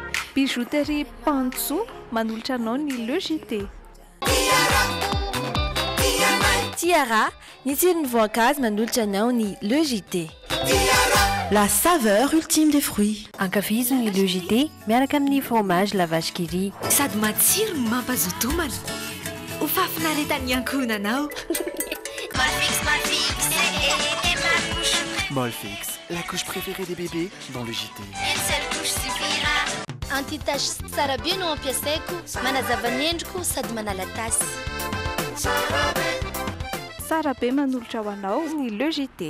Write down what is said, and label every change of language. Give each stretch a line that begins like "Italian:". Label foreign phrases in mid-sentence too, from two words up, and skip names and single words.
Malagasy: Bijouterie Pantso manolotra anao ny Le JT. Tiara, ny tsiron'ny voankazo manolotra anao ny Le JT.
French: La saveur ultime des fruits.
Malagasy: Ankafizo ny Le JT miaraka amin'ny fromage la vache qui rit. Sady matsiro mampazoto homana. Ho fafinaretan'ny ankohonanao.
French: Molfix, la couche préférée des bébés dans le JT. Une seule couche suffira.
Malagasy: Anti-tache tsara be no ampiasaiko, manazava ny endriko sady manala tasy. Tsara be manolotra ho anao ny Le JT.